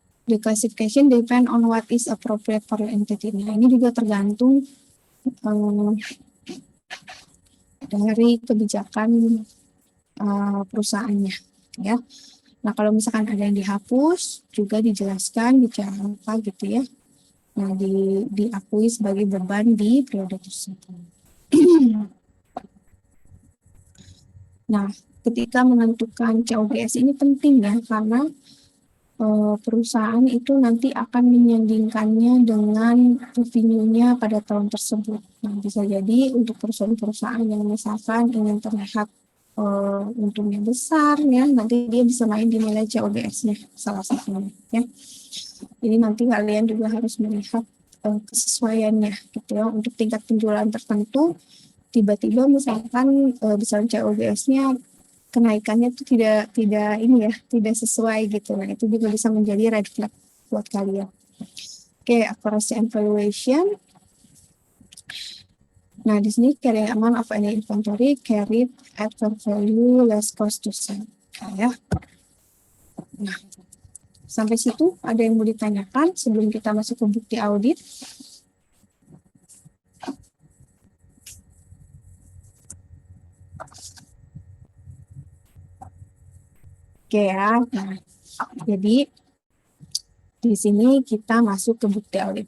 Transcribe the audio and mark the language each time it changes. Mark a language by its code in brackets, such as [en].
[en] The classification depend on what is appropriate for the entity. [id] Nah ini juga tergantung dari kebijakan perusahaannya ya. Nah kalau misalkan ada yang dihapus juga dijelaskan bicara apa gitu ya. Nah diakui sebagai beban di periode tersebut. Nah, ketika menentukan COGS ini penting ya, karena perusahaan itu nanti akan menyandingkannya dengan revenue-nya pada tahun tersebut. Nah, bisa jadi untuk perusahaan-perusahaan yang misalkan ingin terlihat untungnya besar ya, nanti dia bisa main di nilai COGS-nya salah satunya ya. Jadi nanti kalian juga harus melihat kesesuaiannya gitu ya, untuk tingkat penjualan tertentu. Tiba-tiba misalkan besaran COGS-nya kenaikannya itu tidak ini ya, tidak sesuai gitu. Nah, itu juga bisa menjadi red flag buat kalian. [en] Oke, accuracy and valuation. [id] Nah, di sini [en] carrying amount of any inventory carried at fair value less cost to sell. [id] Ya. Nah, sampai situ ada yang mau ditanyakan sebelum kita masuk ke bukti audit? Oke ya, nah, jadi di sini kita masuk ke bukti audit.